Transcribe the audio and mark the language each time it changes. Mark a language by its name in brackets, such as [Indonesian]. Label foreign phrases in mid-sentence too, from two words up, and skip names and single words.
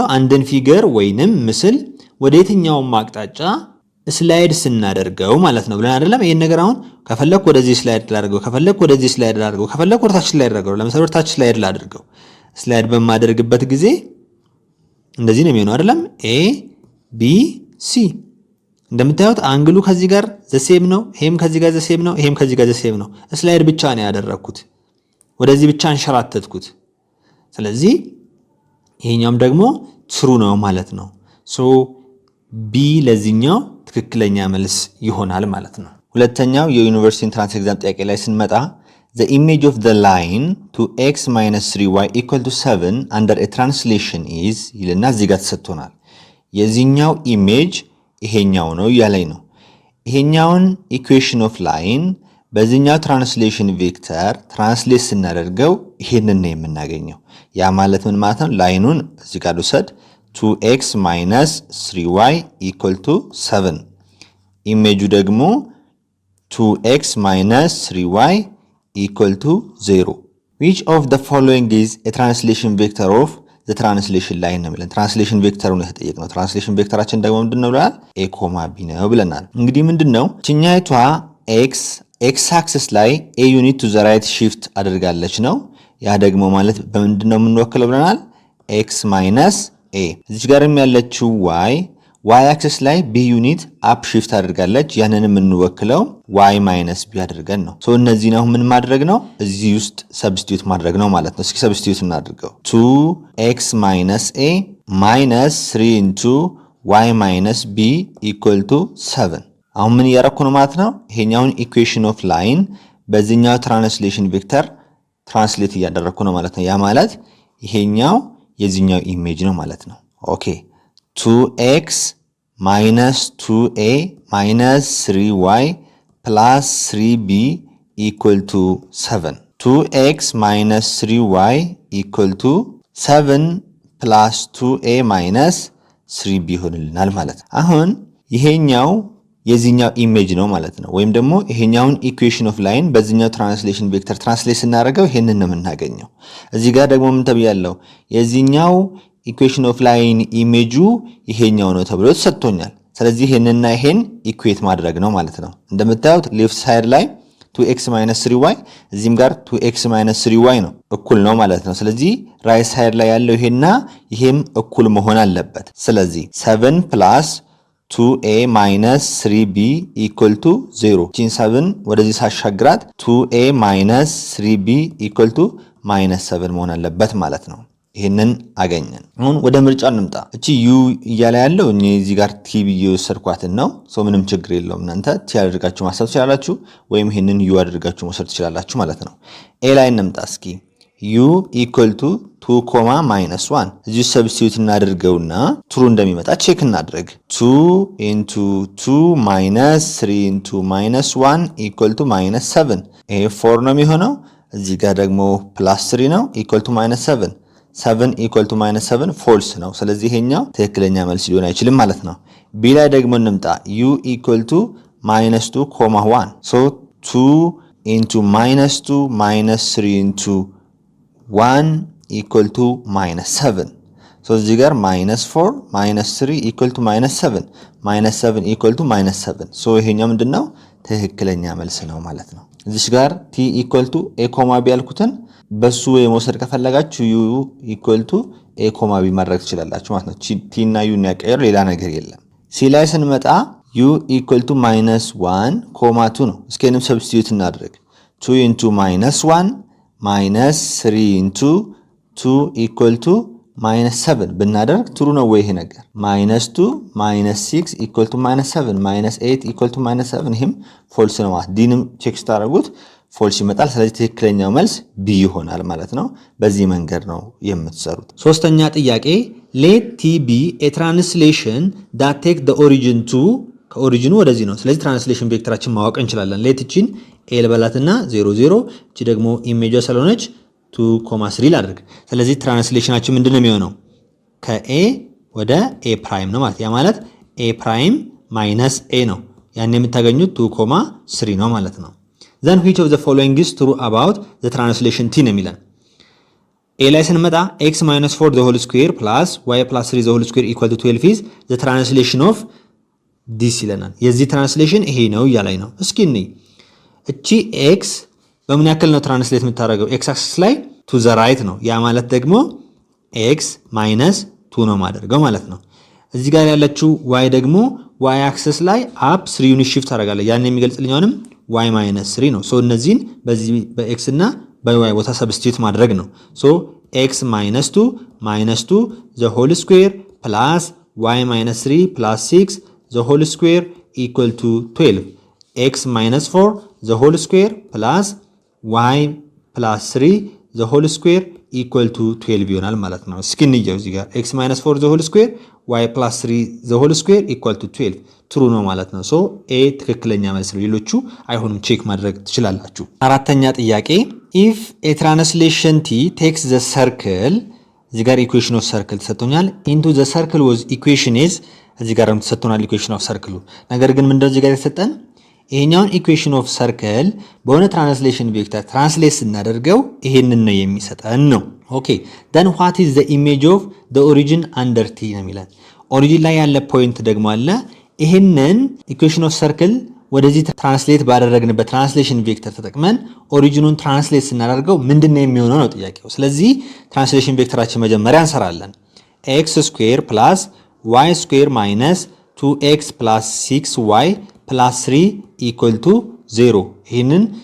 [Amharic] አንድን ፊገር ወይንም ምስል ወደ የትኛውም አቅጣጫ ስላይድ ስናደርገው ማለት ነው ብለን አይደለም። ይሄን ነገር አሁን ከፈለኩ ወደዚህ ስላይድ ላድርገው፣ ከፈለኩ ወደዚህ ስላይድ ላድርገው፣ ከፈለኩ ወደ ታች ስላይድ ላድርገው። ለምሳሌ ወደ ታች ስላይድ ላድርገው። ስላይድ በማደርግበት ጊዜ እንደዚህ ነው የሚሆነው አይደለም። ኤ ቢ ሲ እንደምታዩት አንግሉ ከዚህ ጋር ዘሴም ነው፣ ይሄም ከዚህ ጋር ዘሴም ነው፣ ይሄም ከዚህ ጋር ዘሴም ነው። ስላይድ ብቻ ነው ያደረኩት፣ ወደዚህ ብቻ አንሸራተትኩት። ስለዚህ ይሄኛውም ደግሞ ትሩ ነው ማለት ነው። ቢ ለዚህኛው ትክክለኛ መልስ ይሆናል ማለት ነው። ሁለተኛው የዩኒቨርሲቲ [English] entrance exam [Amharic] ጥያቄ ላይ ስንመጣ [English] the image of the line to x minus 3y equal to 7 under a translation is [Amharic] ይልና እዚህ ጋር ተሰጥቶናል። የዚህኛው ኢሜጅ ይሄኛው ነው ያለኝ ነው። ይሄኛውን [English] equation of line [Amharic] በዚህኛው [English] translation vector translate [Amharic] ስናደርገው ይሄንን ነው የምናገኘው። ያ ማለት ምን ማለት ነው? ላይኑን እዚህ ጋር ልውሰድ፣ [English] 2x minus 3y equal to 7 [Amharic] ኢሜጁ ደግሞ [English] 2x minus 3y equal to 0 which of the following is a translation vector of the translation line [Amharic] ነው ብለን [English] translation vector [Amharic] የተጠየቅነው [English] translation vector [Amharic] ደግሞ ምንድነው ብለናል a, b ነው ብለናል እንግዲህ ምንድነው ችኛይቷ [English] x axis [Amharic] ላይ [English] a unit to the right shift [Amharic] አድርጋለች ነው ያ ደግሞ ማለት በምንድነው የምንወክለው ብለናል [English] x minus a [Amharic] እዚህ ጋርም ያለችው [English] y axis [Amharic] ላይ [English] b unit up shift [Amharic] አድርጋለች ያንንም የምንወክለው [English] y minus b [Amharic] አድርገን ነው ሶ እነዚህ ነው ምን ማድረግ ነው እዚህ ውስጥ ሰብስቲዩት ማድረግ ነው ማለት ነው እስኪ ሰብስቲዩት እናድርገው [English] 2x minus a minus 3 into y minus b equal to 7 [Amharic] አሁን ምን ያረኩ ነው ማለት ነው ይሄኛውን [English] equation of line [Amharic] በዚህኛው [English] translation vector translate [Amharic] እያደረኩ ነው ማለት ነው ያ ማለት ይሄኛው የዚህኛው ኢሜጅ ነው ማለት ነው ኦኬ [English] 2x minus 2a minus 3y plus 3b equal to 7 2x minus 3y equal to 7 plus 2a minus 3b [Amharic] ሆነልናል ማለት ነው አሁን ይሄኛው የዚህኛው ኢሜጅ ነው ማለት ነው ወይም ደግሞ ይሄኛውን [English] equation of line [Amharic] በዚህኛው [English] translation vector translate [Amharic] ስናደርገው ይሄንን ነው የምናገኘው እዚህ ጋር ደግሞ ምን ተብያለሁ የዚህኛው [English] equation of line [Amharic] ኢሜጁ ይሄኛው ነው ተብሎ ተሰጥቶኛል ስለዚህ ይሄንንና ይሄን ኢኩዌት ማድረግ ነው ማለት ነው እንደምታዩት [English] left side [Amharic] ላይ [English] 2x minus 3y [Amharic] እዚህም ጋር [English] 2x minus 3y [Amharic] ነው እኩል ነው ማለት ነው ስለዚህ [English] right side [Amharic] ላይ ያለው ይሄና ይሄም እኩል መሆን አለበት ስለዚህ [English] 7 plus 2a minus 3b equal to 0 [Amharic] ቺን 7 ወደዚህ ሳሻግራት [English] 2a minus 3b equal to minus 7 [Amharic] መሆን አለበት ማለት ነው ይሄንን አገኘን አሁን ወደ ምርጫ እንምጣ እቺ u እያለ ያለው እኔ እዚህ ጋር t ብዬ ወሰርኳትን ነው ሶ ምንም ችግር የለውም እናንተ t አድርጋችሁ ማሰብ ትችላላችሁ ወይም ይሄንን u አድርጋችሁ መውሰድ ትችላላችሁ ማለት ነው a ላይ እንምጣ እስኪ [English] u equal to 2, minus 1 [Amharic] እዚህ ሰብስቲዩት እናድርገውና ትሩ እንደሚመጣ ቼክ እናድርግ [English] 2 into 2 minus 3 into minus 1 equal to minus 7 [Amharic] ይሄ 4 ነው የሚሆነው እዚህ ጋር ደግሞ [English] plus 3 [Amharic] ነው [English] equal to minus 7 7 equal to minus 7 false [Amharic] ነው ስለዚህ ይሄኛው ትክክለኛ መልስ ሊሆን አይችልም ማለት ነው b ላይ ደግሞ እንምጣ [English] u equal to minus 2, 1 so 2 into minus 2 minus 3 into 1 equal to minus 7 so እዚህ ጋር minus 4 minus 3 equal to minus 7 minus 7 equal to minus 7 so [Amharic] ይሄኛው ምንድነው ትክክለኛ መልስ ነው ማለት ነው እዚህ ጋር [English] t equal to a, [Amharic] b ያልኩትን በሱ የመውሰድ ከፈለጋችሁ [English] u equal to a, [Amharic] b ማድረግ ትችላላችሁ ማለት ነው t እና u ያቀየር ሌላ ነገር የለም c ላይ ስንመጣ [English] u equal to minus 1, 2 [Amharic] ነው እስኪንም ሰብስቲዩት እናድርግ [English] 2 into minus 1 minus 3 into 2 equal to minus 7 ብናደርግ ትሩ [Amharic] ነው ወይ ይሄ ነገር [English] minus 2 minus 6 equal to minus 7 [Amharic] minus 8 equal to minus 7 ይሄም ፎልስ ነው ማለት ዲንም ቼክ ስታደርጉት ፎልስ ይመጣል ስለዚህ ትክክለኛው መልስ ቢ ይሆናል ማለት ነው በዚህ መንገድ ነው የምትሰሩት ሶስተኛ ጥያቄ [English] let t be a translation that take the origin to [Amharic] ከኦሪጂኑ ወደዚህ ነው ስለዚህ ትራንስሌሽን ቬክተራችን ማወቅ እንችላለን let ቺን a ልበላትና 0 0 እቺ ደግሞ ኢሜጇ ስለሆነች 2,3 ላድርግ ስለዚህ ትራንስሌሽናችን ምንድነው የሚሆነው ከa ወደ a ፕራይም ነው ማለት ያ ማለት [English] a prime minus a [Amharic] ነው ያን የምታገኙት 2,3 ነው ማለት ነው [English] then which of the following is true about the translation t [Amharic] ነው የሚለን a ላይ ስንመጣ [English] x minus 4 the whole square plus y plus 3 the whole square equal to 12 is the translation of this [Amharic] ይለናል የዚህ ትራንስሌሽን ይሄ ነው እያላይ ነው እስኪ እንይ እቺ x በምን ያክል ነው ትራንስሌት የምታደርገው [English] x axis [Amharic] ላይ [English] to the right [Amharic] ነው ያ ማለት ደግሞ [English] x minus 2 [Amharic] ነው ማደርገው ማለት ነው እዚህ ጋር ያለችው y ደግሞ [English] y axis [Amharic] ላይ [English] up 3 unit shift [Amharic] ታደርጋለህ ያን የሚገልጽልኛውንም [English] y minus 3 [Amharic] ነው ሶ እነዚህን በዚህ በx እና በy ቦታ ሰብስቲዩት ማድረግ ነው ሶ [English] x minus 2 the whole square plus y minus 3 plus 6 the whole square equal to 12 x minus 4 the whole square plus y plus 3 the whole square equal to 12 [Amharic] ይሆናል ማለት ነው እስኪ እንየው እዚህ ጋር [English] x minus 4 the whole square y plus 3 the whole square equal to 12 ትሩ [Amharic] ነው ማለት ነው [English] ሶ a [Amharic] ትክክለኛ መልስ ነው ሌሎቹ አይሆንም ቼክ ማድረግ ትችላላችሁ አራተኛ ጥያቄ [English] if a translation t takes the circle [Amharic] እዚህ ጋር [English] equation of circle [Amharic] ተሰጥቶኛል። [English] into the circle whose equation is [Amharic] እዚህ ጋርም ተሰጥቶናል [English] equation of circle። [Amharic] ነገር ግን ምንድነው እዚህ ጋር የተሰጠን ይሄኛውን [English] equation of circle [Amharic] በሆነ [English] translation vector translate [Amharic] ስናደርገው ይሄንን ነው የሚሰጠን ነው። ኦኬ [English] then what is the image of the origin under t [Amharic] ነው የሚለን። ኦሪጂን ላይ ያለ ፖይንት ደግሞ አለ። ይሄንን [English] equation of circle [Amharic] ወደዚህ ትራንስሌት ባደረግንበት [English] translation vector [Amharic] ተጠቅመን ኦሪጂኑን ትራንስሌት ስናደርገው ምንድነው የሚሆነው ነው ጥያቄው። ስለዚህ [English] translation vector [Amharic] መጀመሪያ እንሰራለን። [English] x square plus y square minus 2x plus 6y plus 3 equal to 0። [Amharic] ይህንን